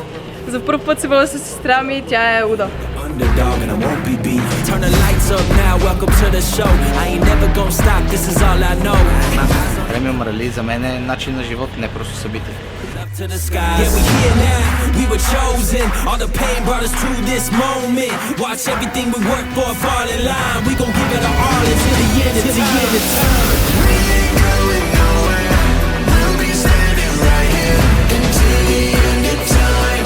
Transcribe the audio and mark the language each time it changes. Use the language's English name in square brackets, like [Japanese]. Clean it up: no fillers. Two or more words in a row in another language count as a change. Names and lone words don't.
[Bulgarian] За първ път се бъда с сестра ми и тя е луда. Премиум Рали за мен е начин на живот, не просто събитие. [English] Yeah, we here now, we were chosen. All the pain brought us to this moment. Watch everything we work for fall in line. We gon' give it our all until the end of time. We ain't going nowhere. We'll be standing right here until the end of time.